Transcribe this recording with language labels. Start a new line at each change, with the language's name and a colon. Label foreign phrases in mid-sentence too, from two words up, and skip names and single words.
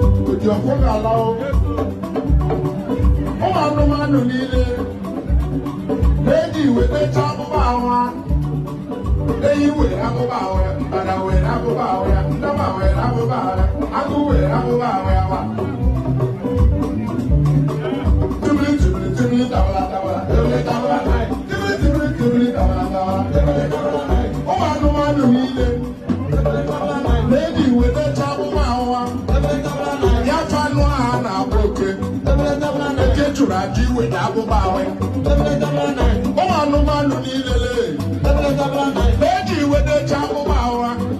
Igbo: Odi ọfọ ga-ala o. Ụmụ anụmanụ niile, na-eji iwe kpechaa akpụkpọ ahụ ha. Eyi were abụba ahụ ya, mgbada were abụba ahụ ya, ndama were abụba ahụ ya, agụ were abụba ahụ ya, wa. Tibili, tibili, tibili, tabala, tabala, tibili, tabala, tibili, tibili, tibili, tabala, tabala, tibili, tabala. Ụmụ anụmanụ niile na-eji wetacha akpụkpọ ahụ ha. Ya fa anụ ahụ a na-akpọ oke. Oke chụrụ aja iweta abụba ahụ. Ụmụ anụmanụ niile lee. E ji iwedecha abụba ahụ ha.